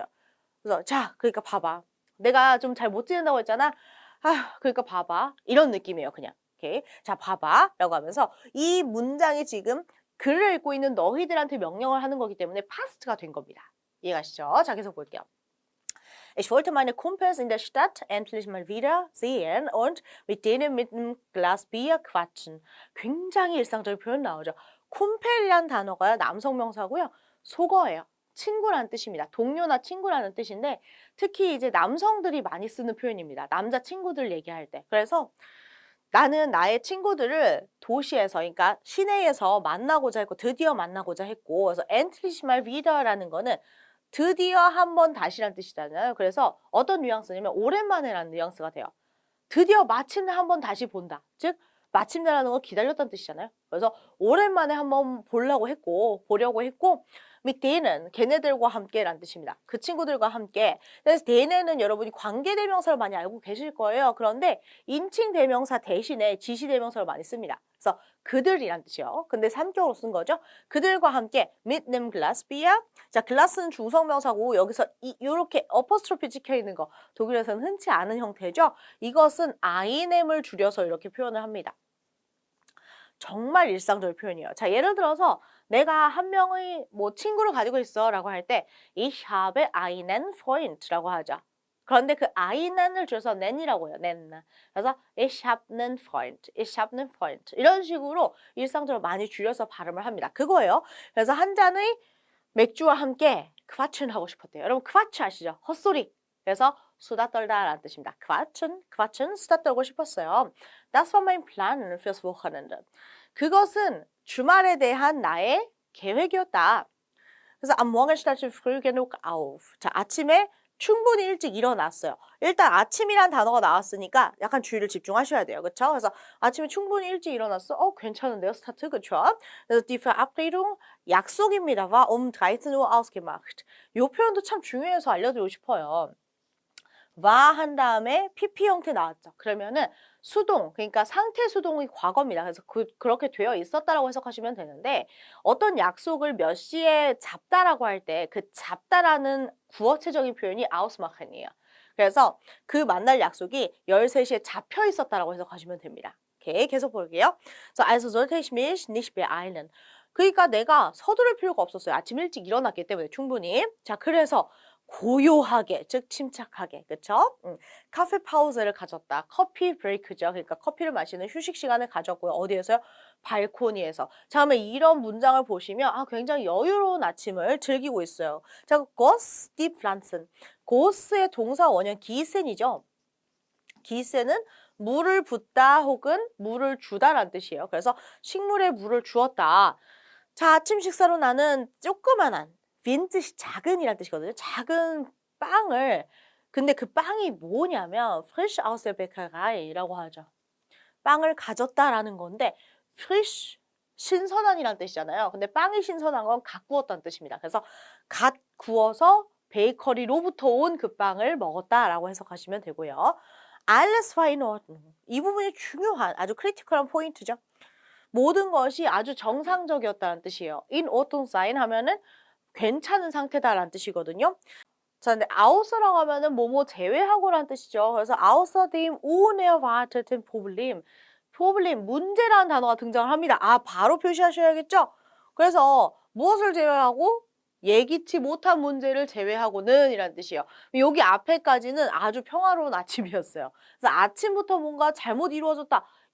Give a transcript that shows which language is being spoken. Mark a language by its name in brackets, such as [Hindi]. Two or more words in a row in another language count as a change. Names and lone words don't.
[Korean] 그래서 자, 그러니까 봐봐. 내가 좀 잘 못 지낸다고 했잖아. 그러니까 봐봐. 이런 느낌이에요, 그냥. 오케이. 자, 봐봐. 라고 하면서 이 문장이 지금 글을 읽고 있는 너희들한테 명령을 하는 거기 때문에 past가 된 겁니다. 이해가시죠? 자, 계속 볼게요. [German] Ich wollte meine Kumpels in der Stadt endlich mal wieder sehen und mit denen mit einem Glas Bier quatschen. [Korean] 굉장히 일상적인 표현 나오죠. 쿰펠이란 단어가 남성 명사고요. 속어예요. 친구라는 뜻입니다. 동료나 친구라는 뜻인데 특히 이제 남성들이 많이 쓰는 표현입니다. 남자 친구들 얘기할 때. 그래서 나는 나의 친구들을 도시에서, 그러니까 시내에서 만나고자 했고 드디어 만나고자 했고, 그래서 [German] endlich mal wieder [Korean] 라는 거는 드디어 한 번 다시란 뜻이잖아요. 그래서 어떤 뉘앙스냐면 오랜만에라는 뉘앙스가 돼요. 드디어 마침내 한 번 다시 본다. 즉 마침내라는 건 기다렸다는 뜻이잖아요. 그래서 오랜만에 한번 보려고 했고 [German] mit denen [Korean] 걔네들과 함께라는 뜻입니다. 그 친구들과 함께. 그래서 deen은 여러분이 관계대명사를 많이 알고 계실 거예요. 그런데 인칭대명사 대신에 지시대명사를 많이 씁니다. 그래서 그들이란 뜻이요. 근데 3격으로 쓴 거죠. 그들과 함께 [German] mit nem Glas Bier. [Korean] 자, 글라스는 중성명사고 여기서 이렇게 어퍼스트로피 찍혀 있는 거 독일에서는 흔치 않은 형태죠. 이것은 INM을 줄여서 이렇게 표현을 합니다. 정말 일상적인 표현이에요. 자, 예를 들어서 내가 한 명의 뭐 친구를 가지고 있어 라고 할 때 [German] Ich habe einen Freund [Korean] 라고 하죠. 그런데 그 einen을 줄여서 nen이라고 해요. nen. 그래서 [German] Ich habe einen Freund, ich habe einen Freund [Korean] 이런 식으로 일상적으로 많이 줄여서 발음을 합니다. 그거예요. 그래서 한 잔의 맥주와 함께 quatschen 하고 싶었대요. 여러분 quatsch 아시죠? 헛소리. 그래서 수다 떨다라는 뜻입니다. quatschen, 수다 떨고 싶었어요. [German] Das war mein Plan fürs Wochenende. [Korean] 그것은 주말에 대한 나의 계획이었다. [German] 그래서 am Morgen stand ich früh genug auf. [Korean] 자, 아침에 충분히 일찍 일어났어요. 일단 아침이란 단어가 나왔으니까 약간 주의를 집중하셔야 돼요. 그렇죠? 그래서 아침에 충분히 일찍 일어났어. 괜찮은데요, 스타트. 그렇죠? 그래서 [German] die Verabredung [Korean] 약속입니다. [German] war 13 ausgemacht. [Korean] 이 표현도 참 중요해서 알려드리고 싶어요. war 한 다음에 PP 형태 나왔죠. 그러면은 수동, 그러니까 상태 수동의 과거입니다. 그래서 그렇게 되어 있었다라고 해석하시면 되는데 어떤 약속을 몇 시에 잡다라고 할 때 그 잡다라는 구어체적인 표현이 ausmachen이에요. 그래서 그 만날 약속이 13시에 잡혀 있었다라고 해석하시면 됩니다. 오케이, 계속 볼게요. [German] Also sollte ich mich nicht beeilen. [Korean] 그러니까 내가 서두를 필요가 없었어요. 아침 일찍 일어났기 때문에 충분히. 자, 그래서 고요하게, 즉 침착하게, 그쵸? 카페 파우즈를 가졌다. 커피 브레이크죠. 그러니까 커피를 마시는 휴식 시간을 가졌고요. 어디에서요? 발코니에서. 자, 그러면 이런 문장을 보시면 굉장히 여유로운 아침을 즐기고 있어요. 자, [German] goss die Pflanzen. [Korean] goss의 동사 원형 gießen이죠. gießen은 물을 붓다 혹은 물을 주다라는 뜻이에요. 그래서 식물에 물을 주었다. 자, 아침 식사로 나는 조그만한 빈 뜻이 작은이란 뜻이거든요. 작은 빵을, 근데 그 빵이 뭐냐면 [German] frisch aus der Bäckerei [Korean] 라고 하죠. 빵을 가졌다라는 건데 frisch, 신선한이란 뜻이잖아요. 근데 빵이 신선한 건 갓 구웠다는 뜻입니다. 그래서 갓 구워서 베이커리로부터 온 그 빵을 먹었다라고 해석하시면 되고요. [German] Alles war in Ordnung. [Korean] 이 부분이 중요한 아주 크리티컬한 포인트죠. 모든 것이 아주 정상적이었다는 뜻이에요. [German] in Ordnung sein [Korean] 하면은 괜찮은 상태다라는 뜻이거든요. 자, 근데 außer라고 하면은 뭐뭐 제외하고라는 뜻이죠. [German] 그래서 außer dem unerwarteten Problem. [Korean] 문제라는 단어가 등장을 합니다. 바로 표시하셔야겠죠? 그래서 무엇을 제외하고? 예기치 못한 문제를 제외하고는 이란 뜻이에요. 여기 앞에까지는 아주 평화로운 아침이었어요. 그래서 아침부터 뭔가 잘못 이루어졌다.